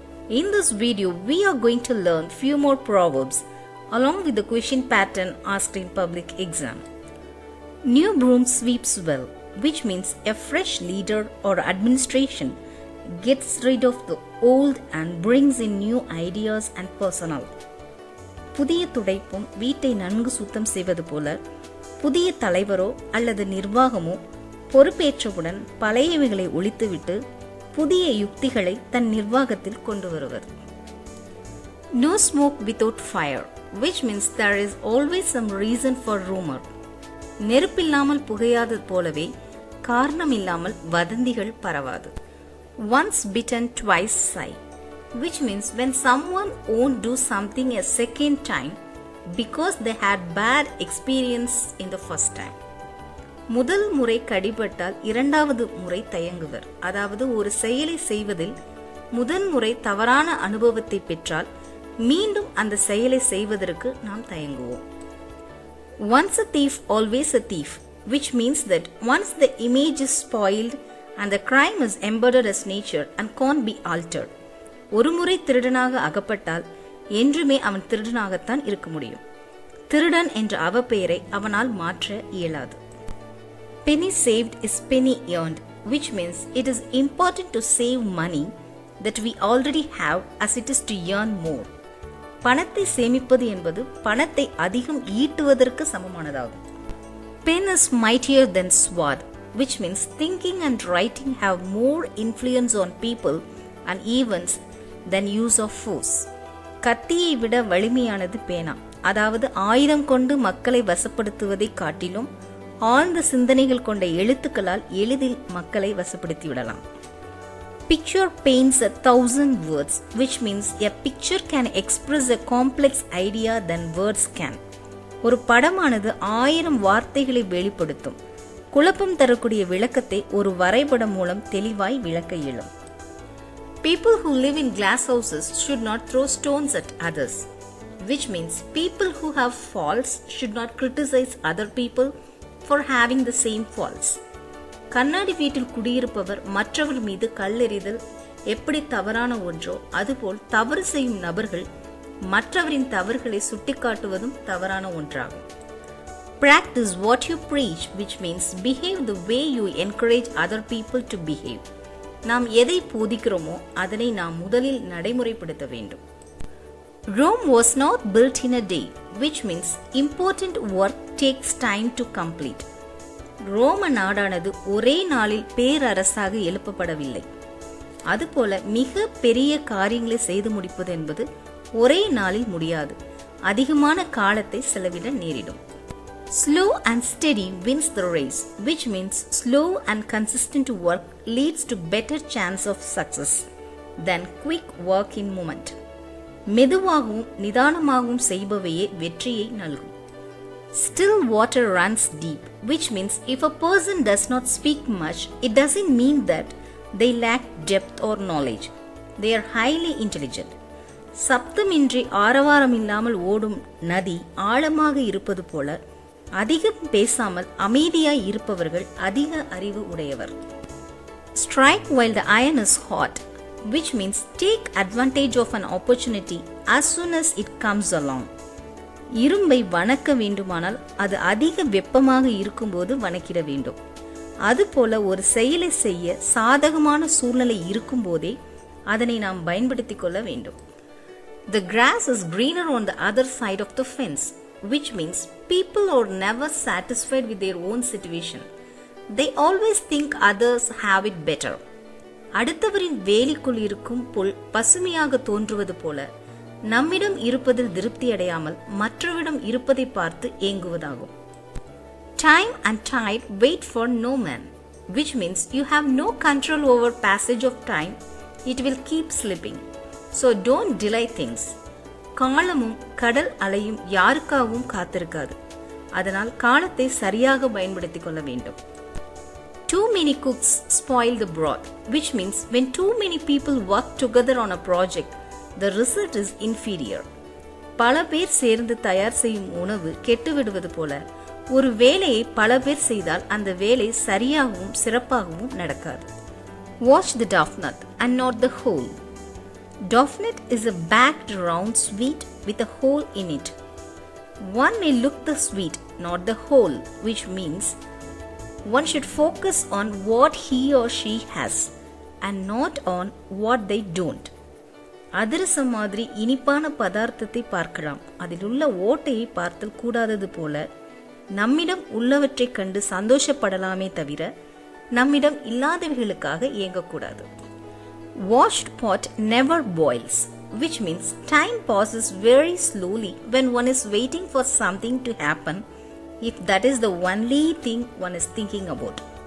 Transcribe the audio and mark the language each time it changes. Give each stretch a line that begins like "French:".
English: In this video, we are going to learn few more proverbs along with the question pattern asked in public exam. New broom sweeps well, which means a fresh leader or administration gets rid of the old and brings in new ideas and personnel.
Tamil: புதிய துடைப்பும் வீட்டை நன்கு சுத்தம் செய்வது போல புதிய தலைவரோ அல்லது நிர்வாகமோ பொறுப்பேற்றவுடன் பழையவைகளை ஒழித்துவிட்டு புதிய யுக்திகளை தன் நிர்வாகத்தில் கொண்டு வருவர்.
English: No smoke without fire, which means there is always some reason for rumor.
Tamil: நெருப்பில்லாமல் புகையாதது போலவே காரணமில்லாமல் வதந்திகள் பரவாது.
English: Once bitten, twice shy, which means when someone won't do something a second time because they had bad experience in the first time.
Tamil: முதல் முறை கடிபட்டால் இரண்டாவது முறை தயங்குவர். அதாவது ஒரு செயலை செய்வதில் முதல் முறை தவறான அனுபவத்தை பெற்றால் மீண்டும் அந்த செயலை செய்வதற்கு நாம் தயங்குவோம்.
English: Once a thief, always a thief, which means that once the image is spoiled and the crime is embedded as nature and can't be altered.
Tamil: ஒரு முறை திருடனாக அகப்பட்டால் என்றுமே அவன் திருடனாகத்தான் இருக்க முடியும். திருடன் என்ற அவப்பெயரை அவனால் மாற்ற இயலாது.
English: Penny saved is penny earned, which means it is important to save money that we already have as it is to earn more.
Tamil: பணத்தை சேமிப்பது என்பது பணத்தை அதிகம் ஈட்டுவதற்கு சமமானதாகும்.
English: Pen is mightier than sword, which means thinking and writing have more influence on people and events than use of force.
Tamil: கத்தியை விட வலிமையானது பேனா. அதாவது ஆயுதம் கொண்டு மக்களை வசப்படுத்துவதை காட்டிலும் ஆழ்ந்த சிந்தனைகள் கொண்ட எழுத்துக்களால் எளிதில் மக்களை வசப்படுத்தி விடலாம்.
English: Picture paints 1,000 words, which means a picture can express a complex idea than words can.
Tamil: ஒரு படமானது 1000 வார்த்தைகளை வெளிப்படுத்தும். குழப்பம் தரக்கூடிய விளக்கத்தை ஒரு வரைபடம் மூலம் தெளிவாய் விளக்க இயலும்.
English: People who live in glass houses should not throw stones at others, which means people who have faults should not criticize other people for having the same faults.
Tamil: கண்ணாடி வீட்டில் குடியிருப்பவர் மற்றவர் மீது கல்லெறிதல் எப்படி தவறான ஒன்றோ அதுபோல் தவறு செய்யும் நபர்கள் மற்றவரின் தவறுகளை சுட்டிக்காட்டுவதும் தவறான ஒன்றாகும்.
English: Practice what you preach, which means behave the way you encourage other people to behave.
Tamil: நாம் எதை போதிக்கிறோமோ அதனை நாம் முதலில் நடைமுறைப்படுத்த வேண்டும்.
English: Rome was not built in a day, which means important work takes time to complete.
Tamil: ரோம நாடானது ஒரே நாளில் பேரரசாக எழுப்பப்படவில்லை. அதுபோல மிக பெரிய காரியங்களை செய்து முடிப்பது என்பது ஒரே நாளில் முடியாது. அதிகமான காலத்தை செலவிட நேரிடும்.
English: Slow and steady wins the race, which means slow and consistent work leads to better chance of success than quick work in moment.
Tamil: மெதுவாகவும் நிதானமாகவும் செய்பவையே வெற்றியை நல்கும்.
English: Still water runs deep, which means if a person does not speak much, it doesn't mean that they lack depth or knowledge. They are highly intelligent.
Tamil: சப்தமின்றி ஆரவாரம் இல்லாமல் ஓடும் நதி ஆழமாக இருப்பது போல அதிகம் பேசாமல் அமைதியாய் இருப்பவர்கள் அதிக அறிவு உடையவர்.
English: Strike while the iron is hot, which means take advantage of an opportunity as soon as it comes along.
Tamil: இரும்பை வணக்க வேண்டுமானால் அது அதிக வெப்பமாக இருக்கும்போது வணக்கிட வேண்டும். அதுபோல ஒரு செயலை செய்ய சாதகமான சூழ்நிலை இருக்கும்போதே அதனை நாம் பயன்படுத்திக் கொள்ள வேண்டும்.
English: The grass is greener on the other side of the fence, which means people are never satisfied with their own situation. They always think others have it better.
Tamil: அடுத்தவரின் வேலிக்குள் இருக்கும் புல் பசுமையாக தோன்றுவது போல நம்மிடம் இருப்பதில் திருப்தி அடையாமல் மற்றவரிடம் இருப்பதை பார்த்து ஏங்குவதாகும்.
English: Time and tide wait for no man, which means you have no control over passage of time. It will keep slipping. So don't delay things.
Tamil: காலமும் கடல் அலையும் யாருக்காகவும் காத்திருக்காது. அதனால் காலத்தை சரியாக பயன்படுத்திக் கொள்ள வேண்டும்.
English: Too many cooks spoil the broth, which means when too many people work together on a project, the result is inferior.
Tamil: பல பேர் சேர்ந்து தயார் செய்யும் உணவு கெட்டுவிடுவது போல ஒரு வேலையை பல பேர் செய்தால் அந்த வேலை சரியாகவும் சிறப்பாகவும் நடக்காது.
English: Watch the doughnut and not the hole. Doughnut is a backed round sweet with a hole in it. One may look the sweet, not the hole, which means one should focus on what he or she has and not on what they don't.
Tamil: அதிரசம் மாதிரி இனிப்பான பதார்த்தத்தை பார்க்கலாம், அதில் உள்ள ஓட்டையை பார்த்தல் கூடாதது போல நம்மிடம் உள்ளவற்றை கண்டு சந்தோஷப்படலாமே தவிர நம்மிடம் இல்லாதவைகளுக்காக ஏங்கக்கூடாது.
English: Washed pot never boils, which means time passes very slowly when one is waiting for something to happen, if that is the only thing one is thinking about.